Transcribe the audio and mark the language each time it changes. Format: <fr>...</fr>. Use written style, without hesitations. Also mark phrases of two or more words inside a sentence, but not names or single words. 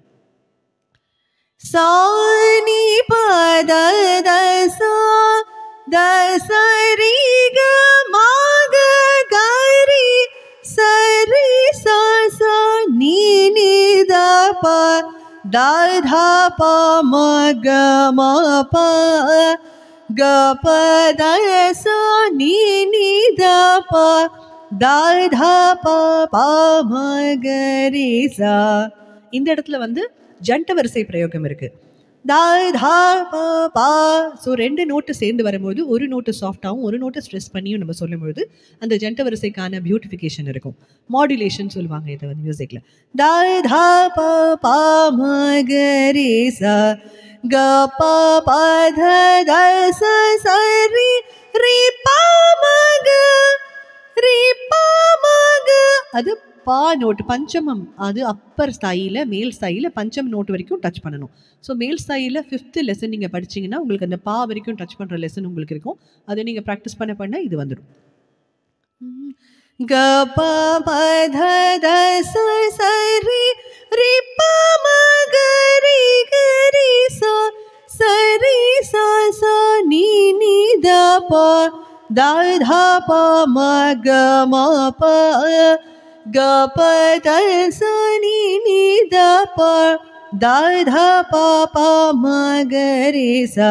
<ta>சா நீ பத சா த சரி க மாக கரி சரி சா சா நீ நீ த ப da dha pa ma ga ma pa ga pa da sa ni ni da pa da dha pa pa ma ga re sa. இந்த இடத்துல வந்து ஜண்ட வரிசை பிரயோகம் இருக்கு. da dha pa pa. ஸோ 2 நோட்டு சேர்ந்து வரும்போது ஒரு நோட்டு சாஃப்டாகவும் ஒரு நோட்டு ஸ்ட்ரெஸ் பண்ணியும் நம்ம சொல்லும்போது அந்த ஜண்ட வரிசைக்கான பியூட்டிஃபிகேஷன் இருக்கும். மாடுலேஷன் சொல்லுவாங்க இதை வந்து மியூசிக்கில். da dha pa pa ma ga re sa ga pa pa dha da sa sa re re pa ma ga re pa ma ga. அது பா நோட்டு பஞ்சமம், அது அப்பர் ஸ்தாயில மேல் ஸ்தாயில பஞ்சம் நோட்டு வரைக்கும் டச் பண்ணணும். ஸோ மேல் ஸ்தாயில 5th லெசன் நீங்கள் படிச்சிங்கன்னா உங்களுக்கு அந்த பா வரைக்கும் டச் பண்ணுற லெசன் உங்களுக்கு இருக்கும். அதை நீங்கள் ப்ராக்டிஸ் பண்ண இது வந்துடும். க ப ப த த ச ச ரி ரி ப ம க ரி க ரி ச ச ரி ச ச நீ நீ த ப த த ப ம க ம ப க ப த ச நீ நீ த ப த த ப ப ம க ரே சா.</ta>